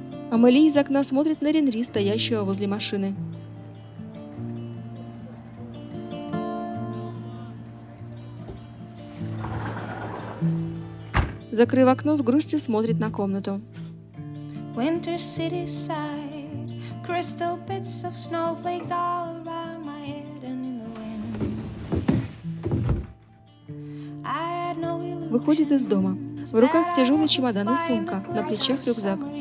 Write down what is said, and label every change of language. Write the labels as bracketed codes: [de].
[ru] Амели из окна смотрит на Ренри, стоящего возле машины. Закрыв окно, с грустью смотрит на комнату. [en] Winter city side, crystal bits of snowflakes all around my head and in the wind. [ru] Выходит из дома. В руках тяжелый чемодан и сумка, на плечах рюкзак.